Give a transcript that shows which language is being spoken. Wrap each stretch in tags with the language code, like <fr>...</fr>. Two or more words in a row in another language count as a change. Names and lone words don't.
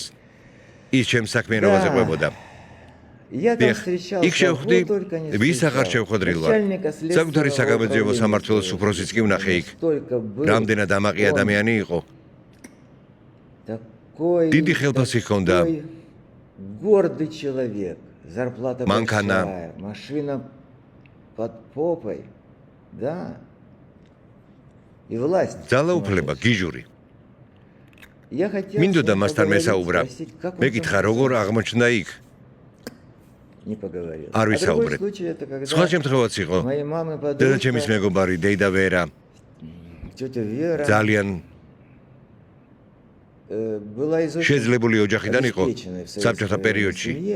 <ka>ის ჩემს საქმიანობაზე ყვებოდა. იქ შევხვდი, ვის აღარ შევხვედრილ ვარ. საკუთარი საგამოძიებო სამმართველოს უფროსიც კი ვნახე იქ. რამდენად ამაყი ადამიანი იყო. დიდი ხელფასი ჰქონდა. Манкана.</ka> <ru>Машина под попой. Да. И власть.</ru> <ka>ძალაუფლება გიჟური. მინდოდა მასთან მესაუბრა. მეკითხა როგორ აღმოჩნდა იქ. არ ვისაუბრეთ. სხვა შემთხვევაც იყო. დედაჩემის მეგობარი დეიდა ვერა. ძალიან შეძლებული ოჯახიდან იყო საბჭოთა პერიოდში.</ka>